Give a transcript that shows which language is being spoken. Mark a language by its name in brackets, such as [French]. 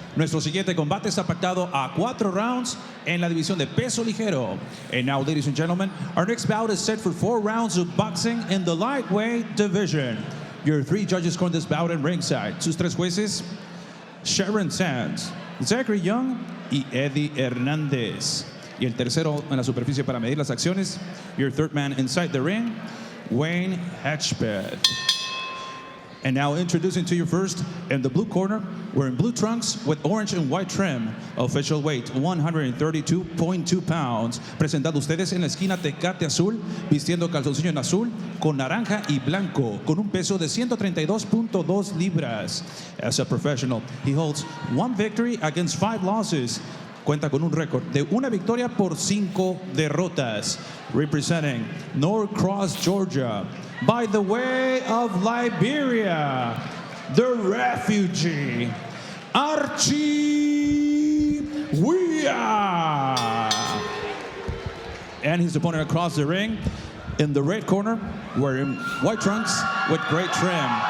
[Spanish] Nuestro siguiente combate está pactado a 4 rounds en la división de peso ligero. [English] And now, ladies and gentlemen, our next bout is set for 4 rounds of boxing in the lightweight division. Your 3 judges scoring this bout at ringside. [Spanish] Sus 3 jueces, Sharon Sands, Zachary Young y Eddie Hernández. Y el tercero en la superficie para medir las acciones, [English] your third man inside the ring, [Spanish] Wayne Hedgepeth. [English] And now introducing to you first, in the blue corner, wearing blue trunks with orange and white trim. Official weight, 132.2 pounds. [Spanish] Presentando ustedes en la esquina Tecate Azul, vistiendo calzoncillo en azul, con naranja y blanco, con un peso de 132.2 libras. [English] As a professional, he holds 1 victory against 5 losses. [Spanish] Cuenta con un récord de 1 victoria por 5 derrotas. [English] Representing Norcross, Georgia, by the way of Liberia, the refugee, Archie Weah. And his opponent across the ring, in the red corner, wearing white trunks with great trim.